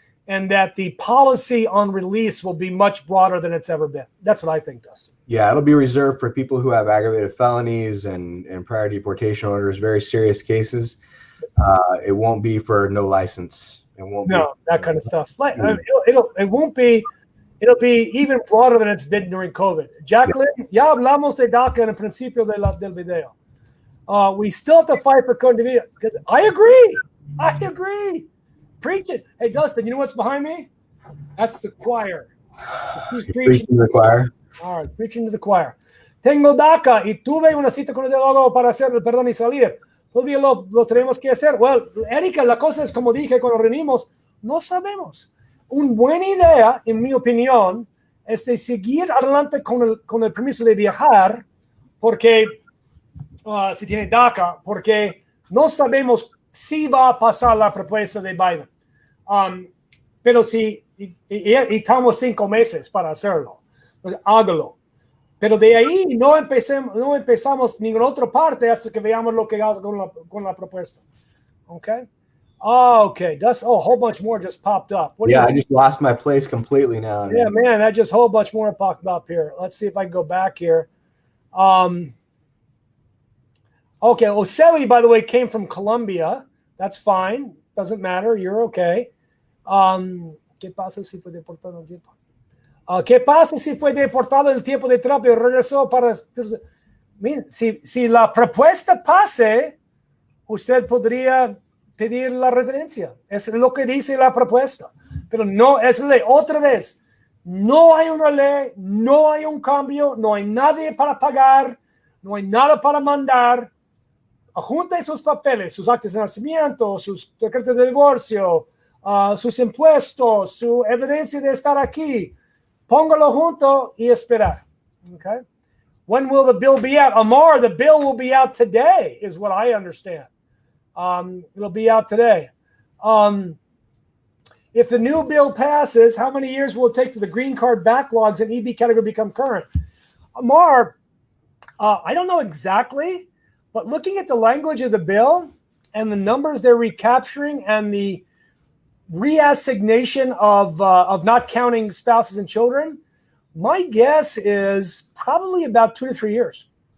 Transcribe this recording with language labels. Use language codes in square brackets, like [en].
[en] and that the policy on release will be much broader than it's ever been. That's what I think, Dustin. Yeah, it'll be reserved for people who have aggravated felonies and prior deportation orders, very serious cases. It won't be for no license. It won't be that kind of stuff. It won't be. It'll be even broader than it's been during COVID. [es] Jacqueline, ya hablamos de DACA en el principio del video. [en] We still have to fight for continuity. Because I agree. Preach it. Hey, Dustin, you know what's behind me? That's the choir. Who's preaching to the choir? All right, preaching to the choir. [es] Tengo DACA y tuve una cita con el abogado para hacer el perdón y salir. Todavía lo tenemos que hacer. Well, Erika, la cosa es como dije cuando reunimos, no sabemos. Una buena idea, en mi opinión, es de seguir adelante con el permiso de viajar, porque si tiene DACA, porque no sabemos si va a pasar la propuesta de Biden. Pero si y estamos 5 meses para hacerlo, pues hágalo. Pero de ahí no empezamos ninguna otra parte hasta que veamos lo que hace con la propuesta. Okay? Okay. [en] A whole bunch more just popped up. I just lost my place completely now. Yeah, man, that just whole bunch more popped up here. Let's see if I can go back here. Okay, Oseli, by the way, came from Colombia. That's fine. Doesn't matter. You're okay. [es] ¿Qué pasa si fue deportado en el tiempo? ¿Qué pasa si fue deportado en el tiempo de Trump y regresó para... Miren, si la propuesta pase, usted podría pedir la residencia. Es lo que dice la propuesta. Pero no es ley. Otra vez, no hay una ley, no hay un cambio, no hay nadie para pagar, no hay nada para mandar. Junte sus papeles, sus actas de nacimiento, sus decretos de divorcio, sus impuestos, su evidencia de estar aquí. Póngalo junto y esperar. [en] Okay? When will the bill be out? Amar, the bill will be out today, is what I understand. It'll be out today. If the new bill passes, how many years will it take for the green card backlogs and EB category become current? Amar, I don't know exactly, but looking at the language of the bill and the numbers they're recapturing and the reassignation of not counting spouses and children, my guess is probably about 2 to 3 years.